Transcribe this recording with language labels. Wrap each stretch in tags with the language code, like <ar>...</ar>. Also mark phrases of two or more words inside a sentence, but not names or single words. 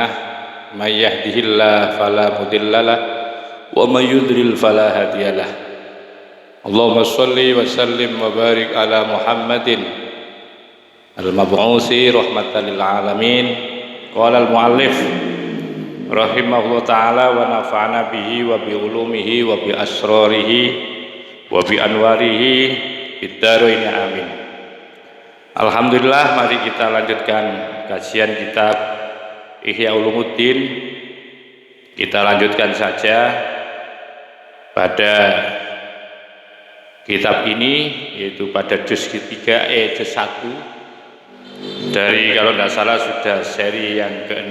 <ar>من يهده الله فلا مضل له و من يضلل فلا هادي له. اللهم صل و سلم و بارك على محمد المبعوث رحمة للعالمين. قال المؤلف رحمه الله تعالى و نفعنا به و بعلومه و بأسراره و بأنواره في الدارين آمين.</ar> <id>Alhamdulillah, mari kita lanjutkan kajian kitab Ihya Ulumuddin. Kita lanjutkan saja pada kitab ini, yaitu pada juz ketiga juz 1 dari, kalau tidak salah, sudah seri yang ke-6.</id>